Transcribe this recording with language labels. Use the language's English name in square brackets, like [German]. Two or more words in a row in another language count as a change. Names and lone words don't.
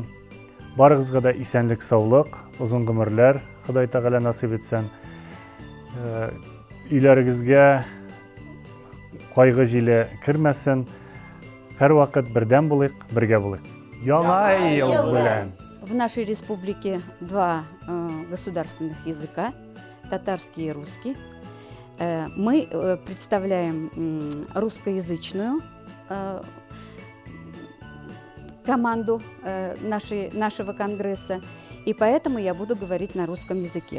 [Tatar] Барыгызга да исәнлек, саулык, озын гомерләр Ходай Тәгалә насип етсен. Өйләрегезгә кайгы җиле кирмәсен. Һәр вакыт бердәм булыйк, бергә булыйк. Яңа ел белән. [Russian] В нашей республике два государственных языка, татарский и русский. Мы представляем русскоязычную команду нашего конгресса, и поэтому я буду говорить на русском языке.